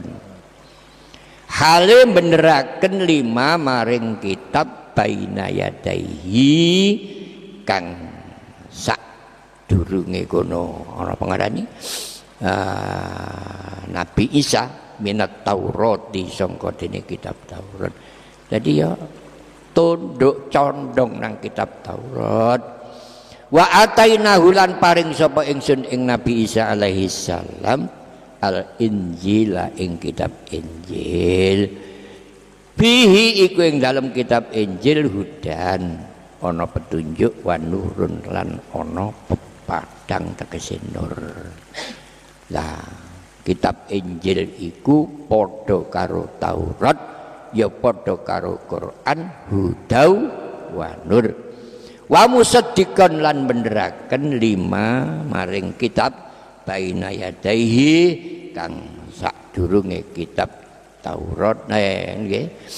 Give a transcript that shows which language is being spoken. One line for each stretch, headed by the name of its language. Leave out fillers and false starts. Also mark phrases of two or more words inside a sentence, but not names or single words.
Javanese: Hale beneraken lima maring kitab
Arabic: baina yadaihi
Javanese: kang sak durunge kono ana pengarani Nabi Isa minat Taurat di sangka dene kitab Taurat. Jadi ya tunduk condong nang kitab Taurat.
Arabic: Wa atainahu
Javanese: lan paring sapa ingsun ing Nabi Isa
Arabic: alaihi salam al Injila
Javanese: ing kitab Injil. Fihi iku ing dalam kitab Injil hudan ana petunjuk
Arabic: wa nurun
Javanese: lan ana pepadang tegese nur. Lah kitab Injil iku padha karo Taurat ya padha karo Quran
Arabic: hudaw wa nur wa musaddiqan
Javanese: lan benderaken lima maring kitab
Arabic: baina yadaihi
Javanese: kang sadurunge kitab Taurat nggih